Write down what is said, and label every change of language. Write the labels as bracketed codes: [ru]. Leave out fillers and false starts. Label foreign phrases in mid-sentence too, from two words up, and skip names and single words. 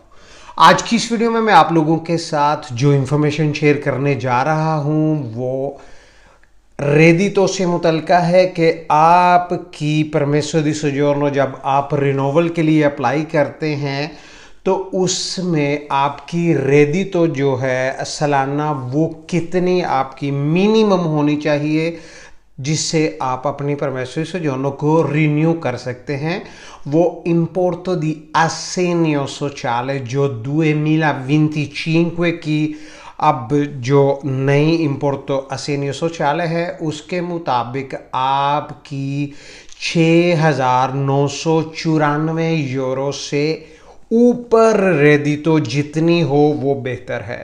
[hi] आज की इस वीडियो में मैं आप लोगों के साथ जो इन्फॉर्मेशन शेयर करने जा रहा हूं वो रेडितो से मुतल्लिका है कि आपकी [it] permesso di soggiorno [hi] जब आप रिनोवल के लिए अप्लाई करते हैं तो उसमें आपकी रेडितो जो है सालाना वो कितनी आपकी मिनिमम होनी चाहिए जिससे आप अपनी [it] permesso di soggiorno [hi] को रिन्यू कर सकते हैं। वो [it] importo di assegno sociale [hi] जो 2025 की अब जो नई [it] importo assegno sociale [hi] है उसके मुताबिक आपकी 6,994 यूरो से ऊपर रेडितो जितनी हो वो बेहतर है।